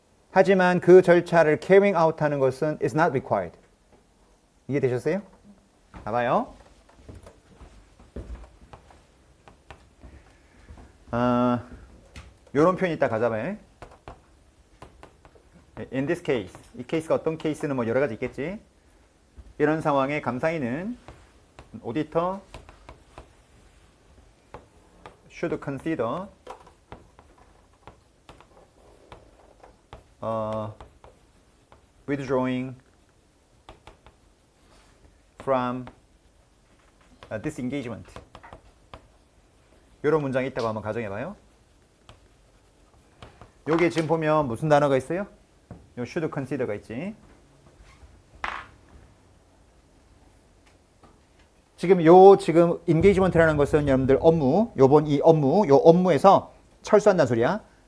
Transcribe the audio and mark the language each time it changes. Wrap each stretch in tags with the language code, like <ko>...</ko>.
<ko>하지만 그 절차를</ko> <en>carrying out</en> <ko>하는 것은</ko> <en>is not required.</en> <ko>이해되셨어요? 봐봐요. 요런 표현이 있다 가자봐요.</ko> <en>In this case.</en> <ko>이 케이스가 어떤 케이스는 뭐 여러 가지 있겠지. 이런 상황에 감사인은</ko> <en>auditor should consider withdrawing from this engagement.</en> <ko>이런 문장이 있다고 한번 가정해봐요. 여기 지금 보면 무슨 단어가 있어요? 요 should consider가 있지. 지금 engagement라는 것은 여러분들 업무, 요 업무에서 철수한다는 소리야.</ko>